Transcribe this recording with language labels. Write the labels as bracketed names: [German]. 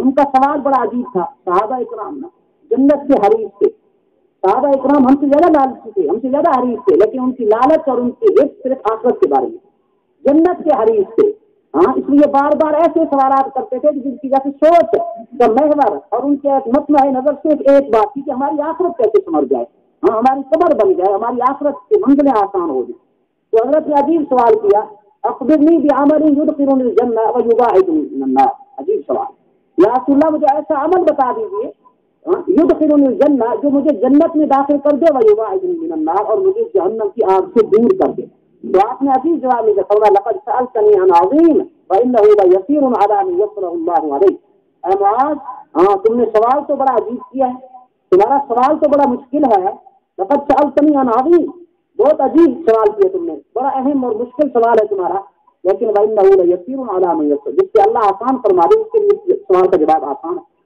[Urdu] ان کا سوال بڑا عجیب تھا. صحابہ اکرام نے جنت کے حریف تھے، صحابہ اکرام ہم سے زیادہ لالچی تھے، ہم سے زیادہ حریف تھے، لیکن ان کی لالچ اور ان کی رزق صرف آخرت کے بارے میں. جنت کے حریف تھے، اس لیے بار بار ایسے سوالات کرتے تھے جن کی جیسے سوچ کا محور اور ان کے مطمع نظر صرف ایک بات تھی کہ ہماری آخرت کیسے سمجھ جائے، ہماری قبر بن جائے، ہماری آخرت کی منزلیں آسان ہو جائیں. تو حضرت نے عجیب سوال کیا، [Arabic] اخبرنی بعمل يدخلني الجنة ويباعدني من النار. [Urdu] عجیب سوال، یا رسول اللہ مجھے ایسا عمل بتا دیجیے [Arabic] يدخلني الجنة [Urdu] جو مجھے جنت میں داخل کر دے، [Arabic] ويباعدني من النار [Urdu] اور مجھے جہنم کی آگ سے دور کر دے. تو آپ نے عجیب جواب دیا، فرمایا [Arabic] لقد سألتني عن عظيم وإنه ليسير على من يسره الله عليه. [Urdu] اے معاذ، تم نے سوال تو بڑا عجیب کیا ہے، تمہارا سوال تو بڑا مشکل ہے. [Arabic] لقد سألتني عن عظيم، [Urdu] بہت عجیب سوال کیا تم نے، بڑا اہم اور مشکل سوال ہے تمہارا. لیکن [Arabic] وإنه ليسير على من يسره، [Urdu] جس سے اللہ آسان فرما دے اس کے لیے سوال کا جواب آسان ہے.